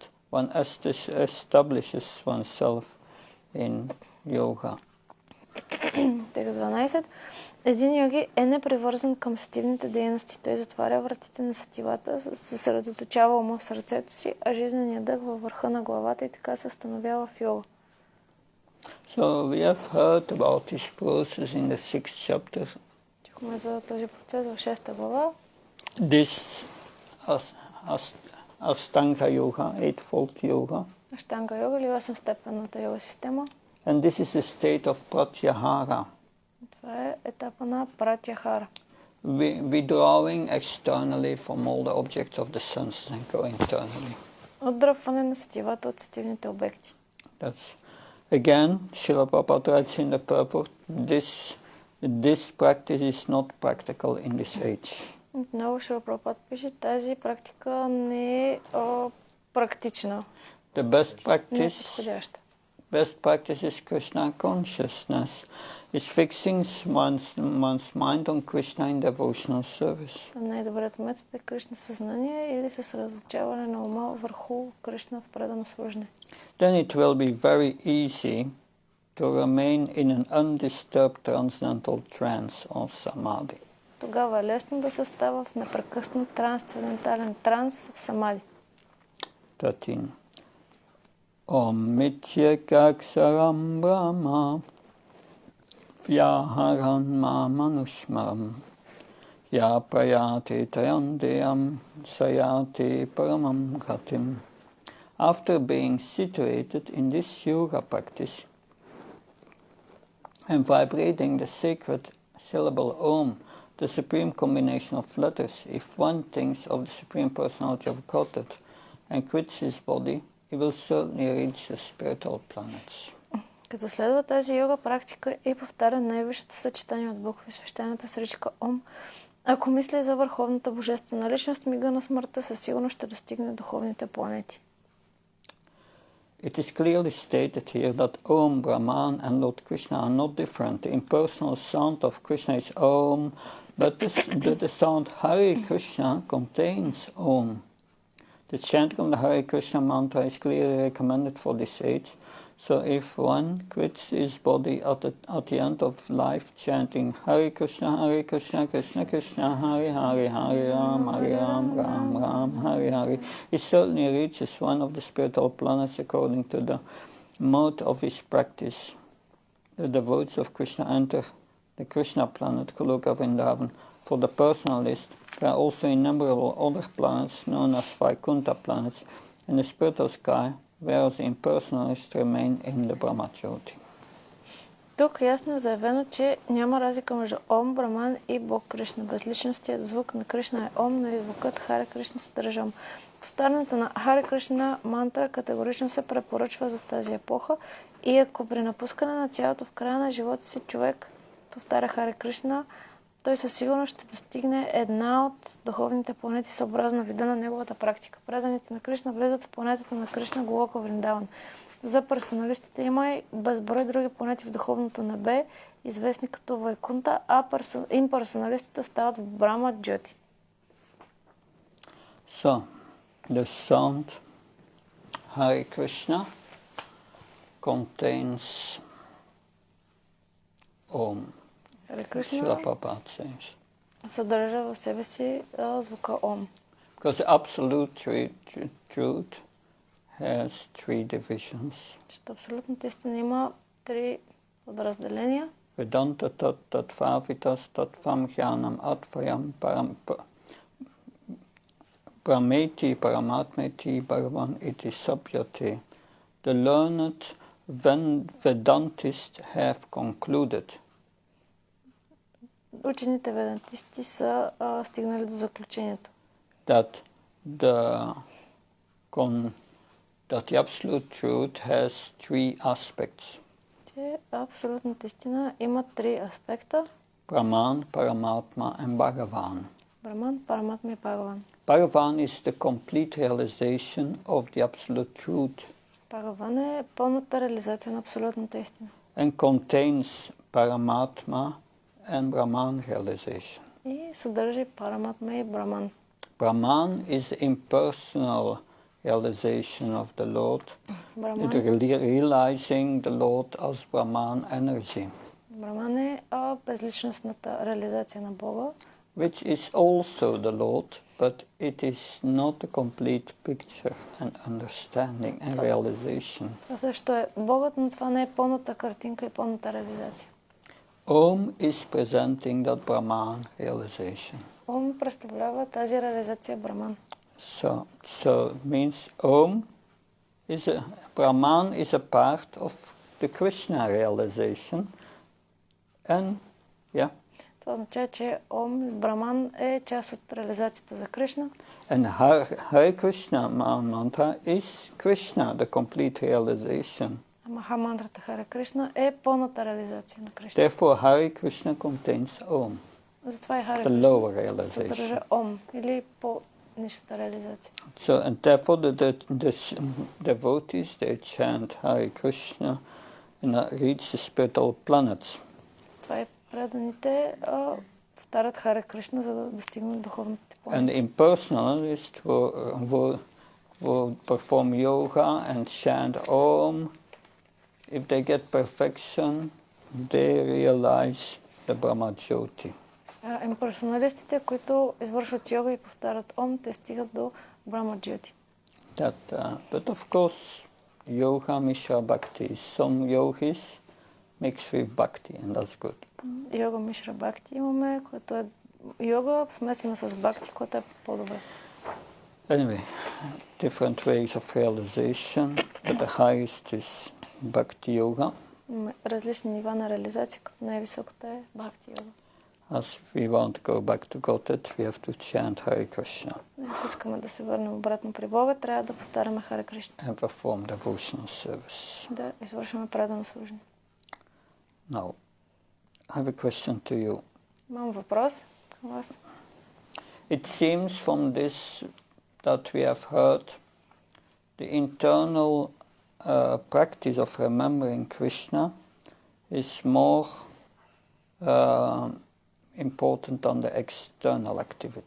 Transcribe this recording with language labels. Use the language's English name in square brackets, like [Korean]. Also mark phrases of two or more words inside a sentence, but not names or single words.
[English] One establishes oneself in yoga. [Bulgarian] Текст 12. Един йоги е непривързан към сетивните дейности. Той затваря вратите на сетивата, съсредоточава ума в сърцето си, а жизненият дъх във върха на главата и така се установява в йога. [English] So we have heard about this process in the 6th chapter. [Bulgarian] Чухме за този процес в 6 глава. [English] This Ashtanga yoga, eightfold yoga. [Bulgarian] Аштанга йога или 8-степенната йога система. [English] And this is the state of pratyahara. [Bulgarian] Това е етапа на пратяхара. [English] Withdrawing externally from all the objects of the senses and going internally. [Bulgarian] Отдръпване на сетивата от сетивните обекти. [English] That's again, Srila Prabhupada writes in the purport, this practice is not practical in this age. [Bulgarian] Отново Шрила Прабхупада пише, тази практика не е практична. [English] The best practice, [Bulgarian] не е подходяща. [English] Best practice is Krishna consciousness. is fixing one's mind on Krishna in devotional service. [Bulgarian] Най-добрият метод е Кришна съзнание или съсредоточаване на ума върху Кришна в предано служене. [English] Then it will be very easy to remain in an undisturbed transcendental trance or samadhi. [Bulgarian] Тогава е лесно да се остава в непрекъснат трансцендентален транс в самади. [English] 13. [Sanskrit] ओम् मिथ्यकाक्षरम् ब्रह्म व्याहरन् ममनुष्मरम् य प्रयाति तयन्देयम् सयति परमम् गतिम्. [English] After being situated in this yoga practice and vibrating the sacred syllable Om, the supreme combination of letters, if one thinks of the Supreme Personality of Godhead and quits his body, he will certainly reach the spiritual planets. [Bulgarian] Като следва тази йога практика и повтаря най-висшето съчетание от букви, свещената сричка Ом, ако мисли за върховната божествена личност, мига на смъртта със сигурност ще достигне духовните планети. [English] It is clearly stated here that Om, Brahman and Lord Krishna are not different. The impersonal sound of Krishna is Om, but the sound Hare Krishna contains Om. The chanting of the Hare Krishna mantra is clearly recommended for this age. So if one quits his body at the end of life chanting [Sanskrit] हरे कृष्ण, कृष्ण कृष्ण, हरे हरे, हरे राम, राम राम, हरे हरे, [English] he certainly reaches one of the spiritual planets according to the mode of his practice. The devotees of Krishna enter the Krishna planet, Goloka Vrindavan. For the personalist, there are also innumerable other planets known as Vaikuntha planets in the spiritual sky, whereas the impersonalists remain in the Brahmajyoti. [Bulgarian] Тук ясно е заявено, че няма разлика между Ом, Браман и Бог Кришна. Безличностият звук на Кришна е Ом, но и звукът Харе Кришна съдържа Ом. Повтарянето на Харе Кришна мантра категорично се препоръчва за тази епоха и ако при напускане на тялото в края на живота си човек повтаря Харе Кришна, той със сигурност ще достигне една от духовните планети съобразно вида на неговата практика. Преданите на Кришна влизат в планетата на Кришна, Голока Вриндаван. За персоналистите има и безброй други планети в духовното небе, известни като Вайкунта, а имперсоналистите остават в Брама Джоти. [English] So, the sound Hare Krishna contains Om. [Bulgarian] Харе Кришна съдържа в себе си звука Ом. [English] Because the absolute truth has three divisions. [Bulgarian] Абсолютната истина има три подразделения. [Sanskrit] वेदान्त तत्त्वविदस् तत्त्वम् ज्ञानम् अद्वयम् ब्रह्मेति परमात्मेति भगवान् इति सभ्यते. [English] The learned Vedantists have concluded. [Bulgarian] Учените ведантисти са стигнали до заключението. [English] That the absolute truth has three aspects. [Bulgarian] Че абсолютната истина има три аспекта. [English] Brahman, Paramatma and Bhagavan. [Bulgarian] Brahman, Paramatma и Bhagavan. [English] Bhagavan is the complete realization of the absolute truth. [Bulgarian] Bhagavan е пълната реализация на абсолютната истина. [English] And contains Paramatma and Brahman realization. [Bulgarian] И съдържа Параматма и Браман. [English] Brahman is the impersonal realization of the Lord, realizing the Lord as Brahman energy. [Bulgarian] Браман е безличностната реализация на Бога, [English] which is also the Lord, but it is not a complete picture and understanding and realization. [Bulgarian] Това също е Богът, но това не е пълната картинка и пълната реализация. [English] Om is presenting that Brahman realization. [Bulgarian] Ом представлява тази реализация Браман. [English] So it means Brahman is a part of the Krishna realization, and [Bulgarian] Това означава, че Браман е част от реализацията за Кришна. [English] And Hare Krishna mantra is Krishna, the complete realization. [Bulgarian] Маха мантрата Харе Кришна е пълната реализация на Кришна. [English] Therefore, Hare Krishna contains Om. [Bulgarian] Затова и Харе Кришна съдържа Ом или по-нишата реализация. [English] So, and therefore the devotees, they chant Hare Krishna and reach the spiritual planets. [Bulgarian] Затова и преданите повтарят Харе Кришна, за да достигнат духовните планове. [English] And impersonalists will perform yoga and chant Om. If they get perfection, they realize the Brahma Jyoti. [Bulgarian] Имперсоналистите, които извършват йога и повтарят Ом, те стигат до Брахма Джйоти. [English] But of course, [Sanskrit] योग मिश्र भक्ति. [English] Some yogis mix with bhakti, and that's good. [Sanskrit] योग मिश्र भक्ति [Bulgarian] имаме, което е йога смесена с бхакти, което е по-добре. [English] Anyway, different ways of realization, but the highest is bhakti yoga. [Bulgarian] Различни нива на реализация, като най-високата е бхакти йога. [English] As we want to go back to Godhead, we have to chant Hare Krishna. [Bulgarian] Ако искаме да се върнем обратно при Бога, трябва да повтаряме Харе Кришна. [English] And perform devotional service. [Bulgarian] Да извършваме предано служение. [English] Now, I have a question to you. [Bulgarian] Имам въпрос към вас. [English] It seems from this that we have heard, the internal practice of remembering Krishna is more important than the external activity.